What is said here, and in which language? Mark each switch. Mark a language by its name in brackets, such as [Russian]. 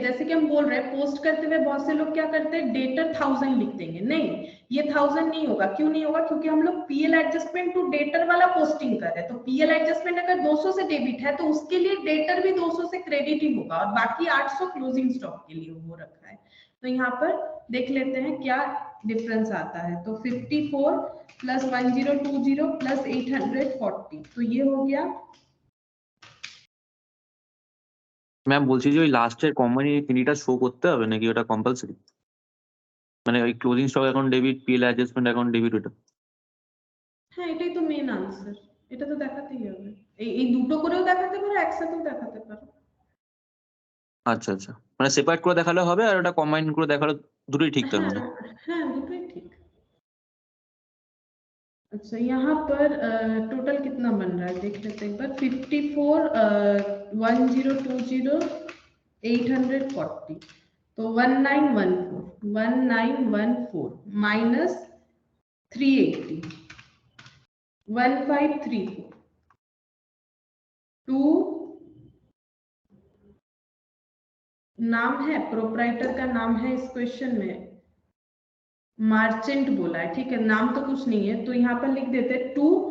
[Hindi] जैसे कि हम बोल रहे हैं पोस्ट करते हुए बहुत से लोग क्या करते हैं, डेटर 1000 लिख देंगे, नहीं ये 1000 नहीं होगा, क्यों नहीं होगा, क्योंकि हम लोग पीएल एडजस्टमेंट टू डेटर वाला पोस्टिंग कर रहे हैं, तो पीएल एडजस्टमेंट अगर 200 से डेबिट है तो उसके लिए डेटर भी 200 से क्रेडिट ही होगा, और बाकी 800 क्लोजिंग स्टॉक के लिए वो रखा है। तो यहाँ पर देख लेते हैं क्या डिफरेंस आता है, तो 54 प्लस 1020 प्लस 840, तो ये हो गया। [Bangla] ম্যাম বলছি যে ওই লাস্টের কোম্পানি ফিনিটা শো করতে হবে নাকি ওটা কম্পালসরি, মানে ওই closing stock account debit, PL adjustment account debit ওটা? হ্যাঁ, এটাই তো মেন আনসার, এটা তো দেখাতেই হবে, এই দুটো করেও দেখাতে পারো, একসাথেও দেখাতে পারো। আচ্ছা আচ্ছা, মানে সেপারেট করে দেখালে হবে আর ওটা কম্বাইন করে দেখালে দুটোই ঠিক তার হ্যাঁ মানে? হ্যাঁ, দুটোই ঠিক। [Hindi] अच्छा, यहाँ पर टोटल कितना बन रहा है देख लेते हैं एक बार, 54 1020 840, तो 1914 माइनस 380, 1534, 2 नाम है, प्रोप्राइटर का नाम है इस क्वेश्चन में, मार्चेंट बोला है, ठीक है, नाम तो कुछ नहीं है, तो यहाँ पर लिख देते हैं टू